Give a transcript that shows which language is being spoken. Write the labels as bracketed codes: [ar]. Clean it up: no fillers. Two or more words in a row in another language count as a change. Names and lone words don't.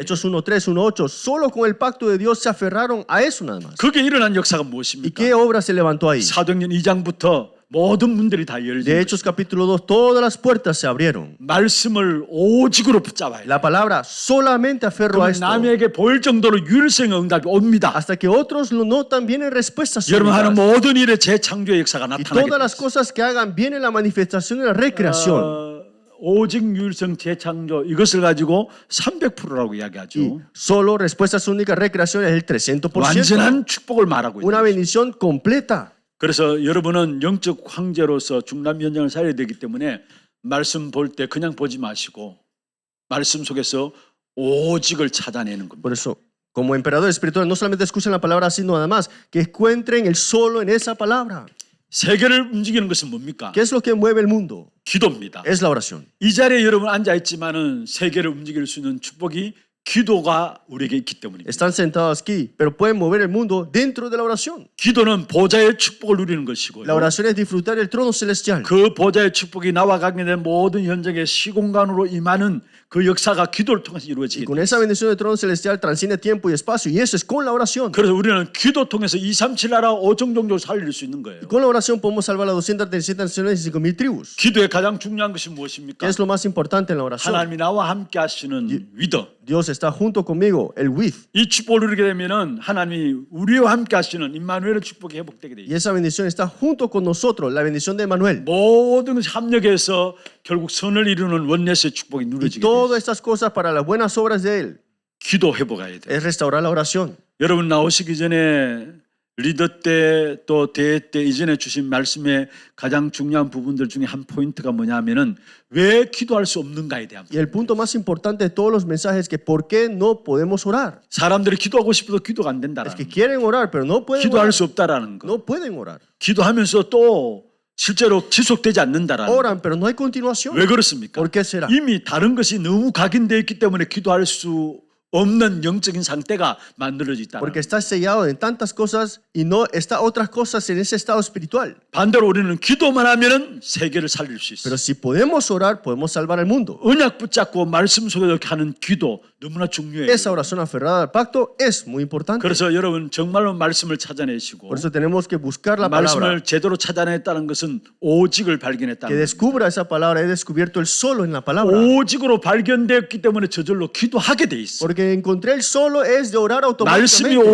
[es] Hechos 1.3, 1.8, solo con el pacto de Dios se aferraron a eso nada más. [ko] 그게 일어난 역사가 [es] ¿Y [ko] 무엇입니까? [es] qué obra se levantó ahí? [ko] 사도행전 2장부터 모든 문들이 다 열린 [es] De Hechos capítulo 2, todas las puertas se abrieron. [ko] 말씀을 오직으로 붙잡아야 돼요. [es] La palabra solamente aferro a [ko] 그러면 [es] esto. [ko] 남에게 보일 정도로 유일성의 응답이 옵니다. [es] Hasta que otros lo notan, vienen respuestas [ko] 여러분 하는 [es] súbitas. [ko] 모든 일에 재창조의 역사가 [es] Y [ko] 나타나게 [es] todas las [ko] 돼요. [es] cosas que hagan, viene la manifestación y la recreación. [ko] 오직 유일성 재창조 이것을 가지고 300%라고 [es] Y [ko] 이야기하죠. [es] solo respuestas únicas, recreación es el 300%. [ko] 완전한 축복을 말하고 [es] Una [ko] 있는 거죠. [es] bendición completa. [ko] 그래서 여러분은 영적 황제로서 중남 현장을 살아야 되기 때문에 말씀 볼 때 그냥 보지 마시고 말씀 속에서 오직을 찾아내는 겁니다. [es] Por eso, como emperador espiritual, no solamente escuchen la palabra así, nada más, que encuentren el solo en esa palabra. [ko] 세계를 움직이는 것은 뭡니까? [es] ¿Qué es lo que mueve el mundo? [ko] 기도입니다. [es] Es la oración. [ko] 이 자리에 여러분 앉아 있지만은 세계를 움직일 수 있는 축복이 기도가 우리에게 있기 때문입니다. [es] Están sentados aquí, pero pueden mover el mundo dentro de la oración. [ko] 기도는 보좌의 축복을 누리는 것이고요. [es] La oración es disfrutar el trono celestial. [ko] 그 보좌의 축복이 나와 관계된 모든 현장의 시공간으로 임하는 그 역사가 기도를 통해서 [es] Y [ko] 이루어지게 [es] con [ko] 됩니다. [es] esa bendición del trono celestial transciende tiempo y espacio, y eso es con la oración. [ko] 그래서 우리는 기도 통해서 237 나라 5종 종족을 살릴 수 있는 거예요. [es] Con la oración podemos salvar a 237 naciones y 5,000 tribus. [ko] 기도의 가장 중요한 것이 [es] ¿Qué [ko] 무엇입니까? [es] es lo más importante en la oración? [ko] 하나님이 나와 함께 하시는 위더. [es] Dios está junto conmigo, el with. [ko] 이 축복을 누리게 되면은 하나님이 우리와 함께 하시는 임마누엘의 축복이 회복되게 돼 [es] Y [ko] 있어요. [es] esa bendición está junto con nosotros, la bendición de Manuel. [ko] 모든 것이 합력해서 결국 선을 이루는 원내스의 축복이 [es] Y [ko] 누려지게 돼 [es] todas [ko] 있어요. [es] estas cosas para las buenas obras de Él [ko] 기도 회복해야 돼요. [es] es restaurar la oración. [ko] 여러분 나오시기 전에 리더 때 또 대회 때 이전에 주신 말씀의 가장 중요한 부분들 중에 한 포인트가 뭐냐면은 왜 기도할 수 없는가에 대한 [es] Y el punto más importante de todos los mensajes es que ¿por qué no podemos orar? [ko] 사람들이 기도하고 싶어도 기도가 안 [es] Es [ko] 된다라는 [es] que [ko] 거. [es] quieren orar, pero no pueden [ko] 기도할 [es] orar. [ko] 수 없다라는 거. [es] No pueden orar. [ko] 기도하면서 또 실제로 지속되지 않는다라는 거. [es] Oran, pero no hay continuación. [ko] 왜 그렇습니까? [es] ¿Por qué será? [ko] 이미 다른 것이 너무 각인되어 있기 때문에 기도할 수 없는 영적인 상태가 만들어져 있다. [es] Porque está sellado en tantas cosas y no está otras cosas en ese estado espiritual. [ko] 반대로 우리는 기도만 하면은 세계를 살릴 수 있어요. [es] Pero si podemos orar, podemos salvar al mundo. [ko] 언약 붙잡고 말씀 속에 이렇게 하는 기도 너무나 중요해요. [es] Esa oración aferrada al pacto es muy importante. [ko] 그래서 여러분 정말로 말씀을 찾아내시고 [es] Por eso tenemos que buscar la palabra. [ko] 말씀을 제대로 찾아냈다는 것은 오직을 [es] Que [ko] 발견했다는 거예요. [es] descubra esa palabra. He descubierto el solo en la palabra. [ko] 오직으로 발견되었기 때문에 저절로 기도하게 돼 있어요. [es] Porque encontré el solo es de orar [ko] 말씀이 [es] automáticamente.